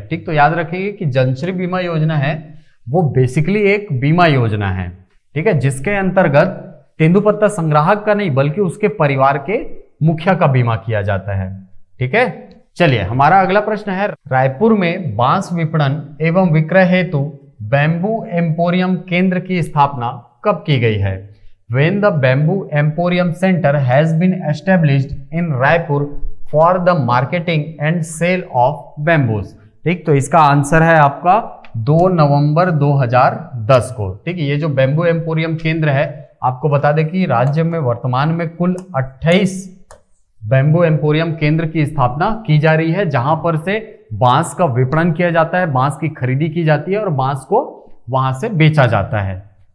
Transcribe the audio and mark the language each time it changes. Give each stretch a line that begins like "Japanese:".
Hindi: ठीक, तो याद रखिए कि जनश्री बीमा योजना है वो बेसिकली एक बीमा योजना है, ठीक है, जिसके अंतर्गत तेंदुपत्ता संग्राहक का नहीं बल्कि उसके परिवार के मुखिया का बीमा किया जाता है। ठीक है, चलिए हमारा अगला प्रश्न है, रायपुर में बांस विपणन एवं विक्रय हेतु बैम्बू एम्पोरियम केंद्र की स्थापना कब की गई है?
English: When the Bamboo Emporium Center has been established in Raipur for the marketing and sale of bamboos।
Hindi: ठीक, तो इसका आंसर है आपका 2 नवंबर 2010 को। ठीक, ये जो बैम्बू एम्पोरियम केंद्र है आपको बता दें कि राज्य में वर्तमान में कुल 28 बैम्बू एम्पोरियम केंद्र की स्थापना की जा रही है जहां पर से बांस का विपणन किया जाता है, बांस की खरीदी की जाती है और बांस को वहां से बेचा जाता है।